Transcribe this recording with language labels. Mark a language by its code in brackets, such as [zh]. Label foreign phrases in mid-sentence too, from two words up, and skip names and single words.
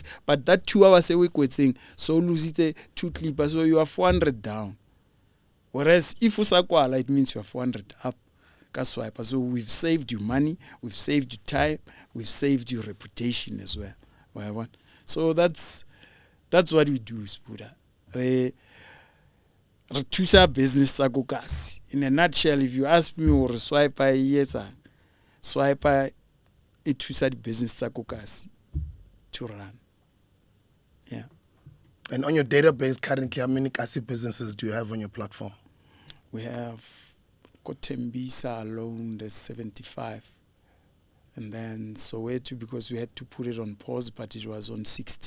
[en] But that 2 hours a week we're saying so lose it 2 clip so you are 400 down. Whereas if usakwala it means you are 400 up. [tn] ka SWYPA. [en] So we've saved you money, we've saved you time, we've saved your reputation as well. So that's what we do, Spuda. [tn] Re thusa business tsa ko kasi. [en] In a nutshell, if you ask me or SWYPA SWYPA it [tn] thusa business tsa ko kasi [en] to run. Yeah. And on your database currently, how many kasi businesses do you have on your platform? We have TEMBISA alone, there's 75. And then Soweto, because we had to put it on pause, but it was on 60.